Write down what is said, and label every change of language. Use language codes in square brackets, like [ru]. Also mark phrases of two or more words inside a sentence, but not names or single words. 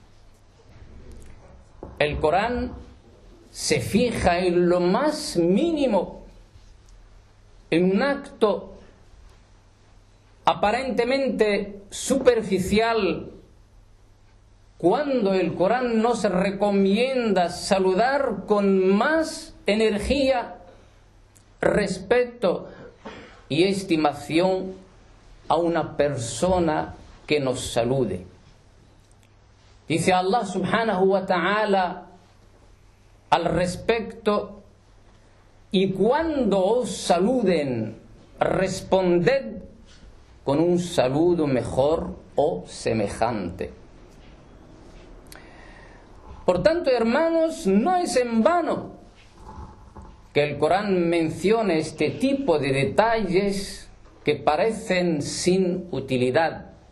[es] El Corán se fija en lo más mínimo, en un acto aparentemente superficial, cuando el Corán nos recomienda saludar con más energía, respeto y estimación a una persona que nos salude. Dice [ar] الله سبحانه وتعالى [es] al respecto: y cuando os saluden, responded con un saludo mejor o semejante. Por tanto, hermanos, no es en vano que el Corán mencione este tipo de detalles que parecen sin utilidad.